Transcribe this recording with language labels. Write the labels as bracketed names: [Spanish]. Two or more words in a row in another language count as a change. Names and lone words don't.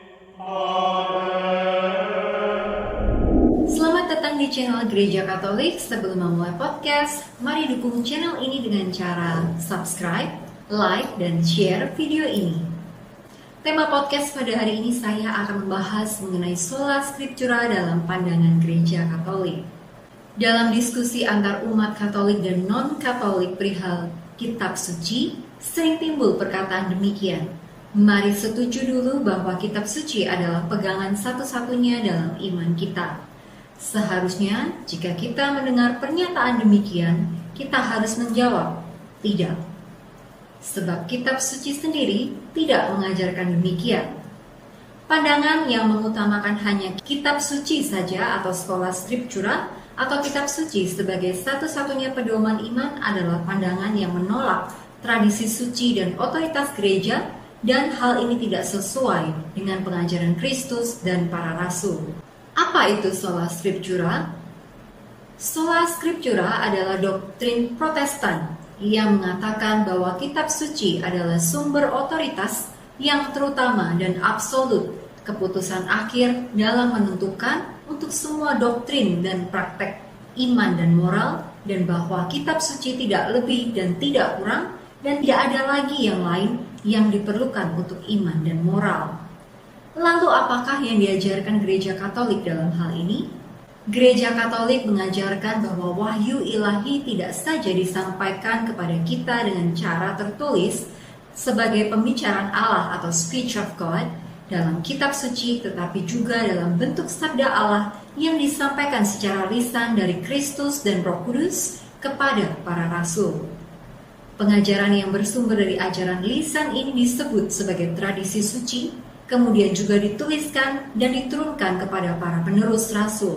[Indonesian] Selamat datang di channel Gereja Katolik. Sebelum memulai podcast, mari dukung channel ini dengan cara subscribe, like, dan share video ini. Tema podcast pada hari ini saya akan membahas mengenai [Latin] sola scriptura [Indonesian] dalam pandangan Gereja Katolik. Dalam diskusi antar umat Katolik dan non-Katolik perihal kitab suci, sering timbul perkataan demikian. Mari setuju dulu bahwa kitab suci adalah pegangan satu-satunya dalam iman kita. Seharusnya jika kita mendengar pernyataan demikian, kita harus menjawab, tidak. Sebab kitab suci sendiri tidak mengajarkan demikian. Pandangan yang mengutamakan hanya kitab suci saja atau [Latin] sola scriptura [Indonesian] atau kitab suci sebagai satu-satunya pedoman iman adalah pandangan yang menolak tradisi suci dan otoritas gereja, dan hal ini tidak sesuai dengan pengajaran Kristus dan para rasul. Apa itu [Latin] sola scriptura? Sola scriptura [Indonesian] adalah doktrin Protestan yang mengatakan bahwa kitab suci adalah sumber otoritas yang terutama dan absolut, keputusan akhir dalam menentukan untuk semua doktrin dan praktek iman dan moral, dan bahwa kitab suci tidak lebih dan tidak kurang, dan tidak ada lagi yang lain yang diperlukan untuk iman dan moral. Lalu apakah yang diajarkan Gereja Katolik dalam hal ini? Gereja Katolik mengajarkan bahwa wahyu ilahi tidak saja disampaikan kepada kita dengan cara tertulis sebagai pembicaraan Allah atau [English] speech of God [Indonesian] dalam kitab suci, tetapi juga dalam bentuk sabda Allah yang disampaikan secara lisan dari Kristus dan Roh Kudus kepada para rasul. Pengajaran yang bersumber dari ajaran lisan ini disebut sebagai tradisi suci, kemudian juga dituliskan dan diturunkan kepada para penerus rasul.